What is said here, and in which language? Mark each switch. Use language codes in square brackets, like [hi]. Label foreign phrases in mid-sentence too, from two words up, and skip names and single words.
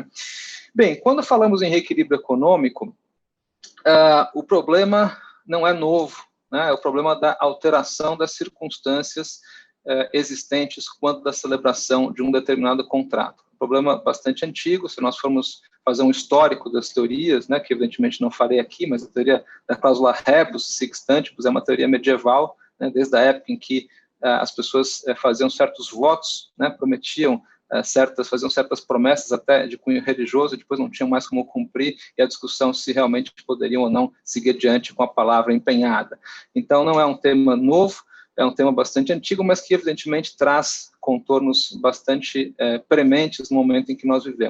[pt] Bem, quando falamos em reequilíbrio econômico, o problema não é novo, né? É o problema da alteração das circunstâncias existentes quando da celebração de um determinado contrato. Um problema bastante antigo, se nós formos fazer um histórico das teorias, né, que evidentemente não farei aqui, mas a teoria da cláusula [la] rebus sic stantibus [pt] é uma teoria medieval, né, desde a época em que as pessoas faziam certos votos, né, faziam certas promessas até de cunho religioso, e depois não tinham mais como cumprir, e a discussão se realmente poderiam ou não seguir adiante com a palavra empenhada. Então, não é um tema novo, é um tema bastante antigo, mas que evidentemente traz contornos bastante prementes no momento em que nós vivemos.